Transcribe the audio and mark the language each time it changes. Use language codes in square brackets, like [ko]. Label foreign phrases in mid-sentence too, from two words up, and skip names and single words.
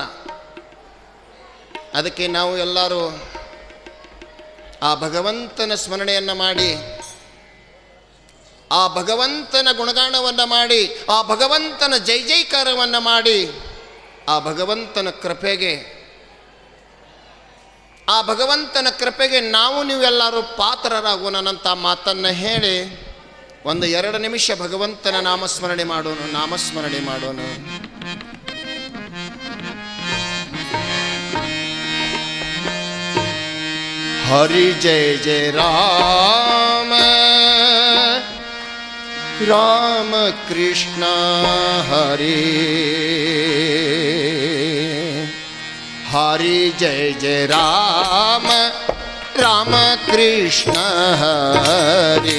[kn] ಅದಕ್ಕೆ ನಾವು ಎಲ್ಲರೂ ಆ ಭಗವಂತನ ಸ್ಮರಣೆಯನ್ನು ಮಾಡಿ, ಆ ಭಗವಂತನ ಗುಣಗಾನವನ್ನು ಮಾಡಿ, ಆ ಭಗವಂತನ ಜೈ ಜೈಕಾರವನ್ನು ಮಾಡಿ, ಆ ಭಗವಂತನ ಕೃಪೆಗೆ ನಾವು ನೀವೆಲ್ಲರೂ ಪಾತ್ರರಾಗೋಣಂತ ಮಾತನ್ನು ಹೇಳಿ ಒಂದು 2 ನಿಮಿಷ ಭಗವಂತನ ನಾಮಸ್ಮರಣೆ ಮಾಡೋಣ. [sa] ಹರಿ ಜಯ ಜಯ ರಾಮ ರಾಮ ಕೃಷ್ಣ ಹರಿ, ಹರಿ ಜಯ ಜಯ ರಾಮ ರಾಮ ಕೃಷ್ಣ ಹರಿ,